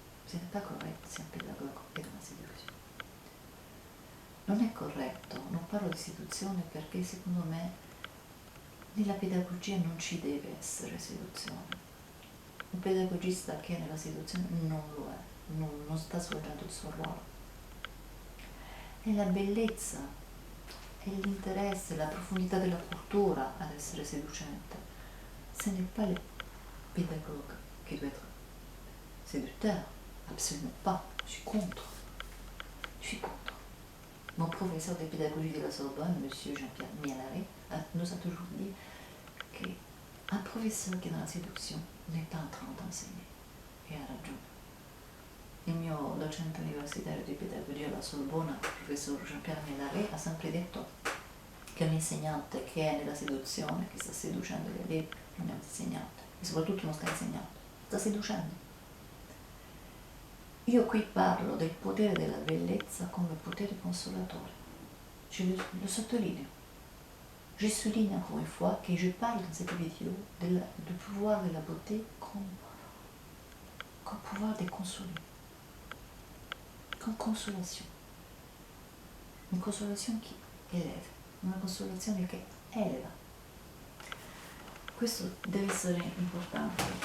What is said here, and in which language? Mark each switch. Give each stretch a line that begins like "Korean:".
French: Ce n'est pas
Italian: corretto se un pedagogo è una seduzione. Non è corretto, non parlo di seduzione perché secondo me nella pedagogia non ci deve essere seduzione. Un pedagogista che è nella seduzione non lo è, non sta svolgendo il suo ruolo. È la bellezza è l'interesse, la profondità della cultura ad essere seducente.
French: Ce n'est pas le pédagogue qui doit être séducteur, absolument pas, je suis contre. Je suis contre. Mon professeur de pédagogie de la Sorbonne, M. Jean-Pierre Mianaré, nous a toujours dit qu'un professeur qui est dans la séduction n'est pas en train d'enseigner.
Italian: E ha ragione. Il mio docente universitario di pedagogia alla Sorbona, il professor Jean-Pierre Mianaré, ha sempre detto che un insegnante che è nella seduzione, che sta seducendo gli allievi, non è un insegnante, e soprattutto non sta insegnando, sta seducendo. Io qui parlo del potere della bellezza come potere consolatore. Le sottolineo.
French: Je souligne encore une fois que je parle dans cette vidéo du pouvoir de la beauté comme pouvoir de consoler. Comme consolation. Une consolation
Italian: che eleva, una consolazione che eleva. Questo deve essere importante.